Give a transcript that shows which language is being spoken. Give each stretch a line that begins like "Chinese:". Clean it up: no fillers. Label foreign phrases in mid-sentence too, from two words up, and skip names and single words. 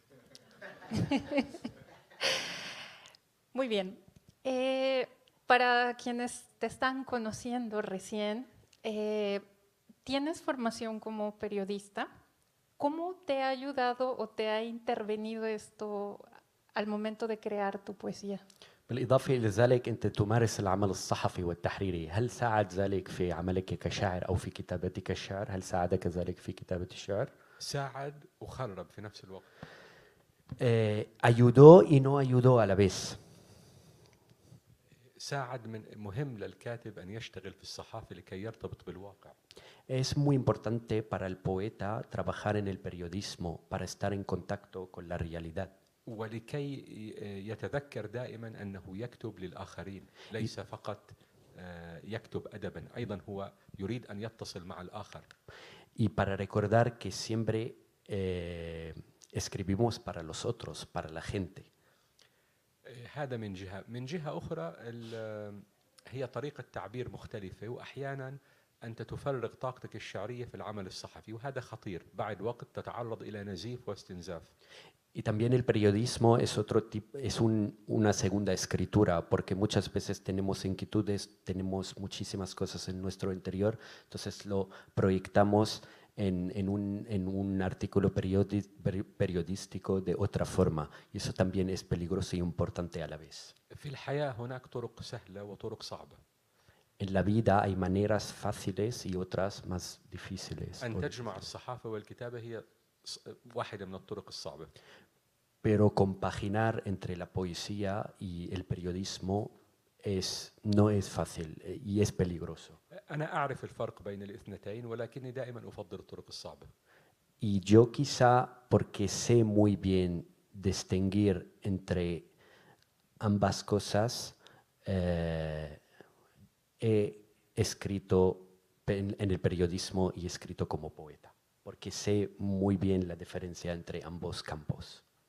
Spanish: Muy bien. Para quienes te están conociendo recién, ¿tienes formación como periodista? ¿Cómo te ha ayudado o te ha intervenido esto al momento de crear tu poesía?
Arabic: بالإضافة إلى ذلك أنت تمارس العمل الصحفي والتحريري، هل ساعد ذلك في عملك كشاعر أو في كتابتك الشعر؟ هل ساعدك ذلك في كتابة الشعر؟ ساعد وخرب في نفس الوقت.
Spanish: Ayudó y no ayudó a la vez.
Arabic: ساعد، من مهم للكاتب أن يشتغل في الصحافة لكي يرتبط بالواقع.
Spanish: Es muy importante para el poeta trabajar en el periodismo para estar en contacto con la realidad.
Arabic: ولكي يتذكر دائما أنه يكتب للآخرين، ليس فقط يكتب أدبا، أيضا هو يريد أن يتصل مع الآخر.
Spanish: Y para recordar que siempre escribimos para los otros, para la gente.
Arabic: هذا من جهة. من جهة أخرى هي طريقة تعبير مختلفة، وأحيانا أنت تفرغ طاقتك الشعرية في العمل الصحفي، وهذا خطير. بعد وقت تتعرض إلى نزيف واستنزاف.
Spanish: Y también el periodismo es otro tipo, es una segunda escritura, porque muchas veces tenemos inquietudes, tenemos muchísimas cosas en nuestro interior, entonces lo proyectamos en un artículo periodístico de otra forma, y eso también es peligroso y importante a la vez.
Arabic: في الحياة هناك طرق سهلة وطرق صعبة.
Spanish: En la vida hay maneras fáciles y otras más difíciles.
Arabic: أن تجمع الصحافة والكتابة هي واحدة من الطرق الصعبة.
Spanish: Pero compaginar entre la poesía y el periodismo no es fácil y es peligroso.
Arabic: أنا أعرف الفرق بين الاثنتين، ولكني دائما أفضل الطرق الصعبة.
Spanish: Y yo quizá porque sé muy bien distinguir entre ambas cosas, he escrito en el periodismo y he escrito como poeta, porque sé muy bien la diferencia entre ambos campos.